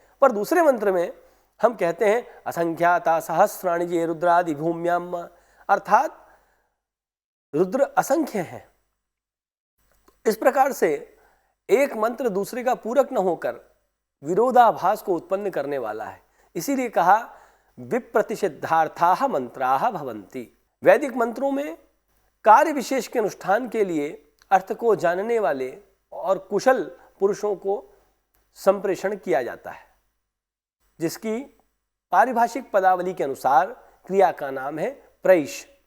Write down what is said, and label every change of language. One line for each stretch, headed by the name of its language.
Hindi: पर दूसरे मंत्र में हम कहते हैं
Sanskrit: असंख्याता सहस्राणि ये रुद्रादि भूम्याम,
Hindi: अर्थात रुद्र असंख्य है। इस प्रकार से एक मंत्र दूसरे का पूरक न होकर विरोधाभास को उत्पन्न करने वाला है। इसीलिए कहा
Sanskrit: विप्रतिषिद्धार्थाः मंत्राः भवन्ति।
Hindi: वैदिक मंत्रों में कार्य विशेष के अनुष्ठान के लिए अर्थ को जानने वाले और कुशल पुरुषों को संप्रेषण किया जाता है, जिसकी पारिभाषिक पदावली के अनुसार क्रिया का नाम है प्रैष।